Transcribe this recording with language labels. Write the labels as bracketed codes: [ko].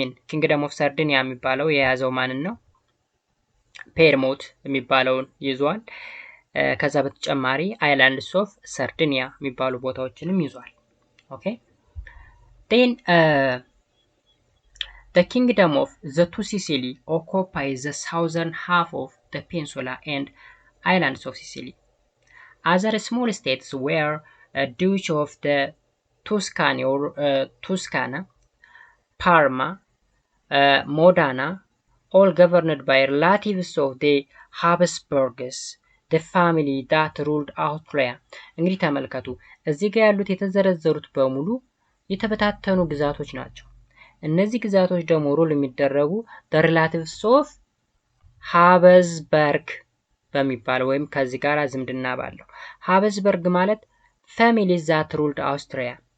[am] ኪንግደም ኦፍ ሰርዲኒያ የሚባለው የያዘው ማንን ነው? ፔድሞት የሚባለውን ይዟል። ከዛ በተጨማሪ አይላንድስ ኦፍ ሰርዲኒያ የሚባሉ ቦታዎችንም ይዟል። ኦኬ [en] then the kingdom of the two Sicily occupies the southern half of the peninsula and islands of Sicily. Other small states were Duchy of the Tuscany or Tuscana, Parma, Modena, all governed by relatives of the Habsburgs, the family that ruled Austria. [am] እንግዲህ ተመልከቱ እዚህ ጋር ያሉት የተዘረዘሩት በሙሉ የተበታተኑ ግዛቶች ናቸው። እነዚህ ግዛቶች ደግሞ ሩል የሚደረጉ [en] the relatives of Habsburg [am] በሚባለው ወይም ከዚህ ጋር ዝምድና ባለው Habsburg ማለት [en] families that ruled Austria.